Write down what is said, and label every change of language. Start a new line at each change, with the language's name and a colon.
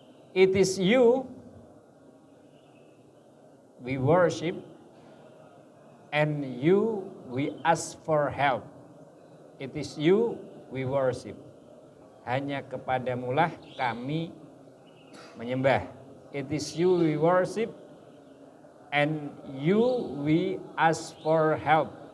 English: It is you we worship and you we ask for help. It is you we worship.
Indonesian: Hanya kepadamulah kami menyembah.
English: It is you we worship and you we ask for help.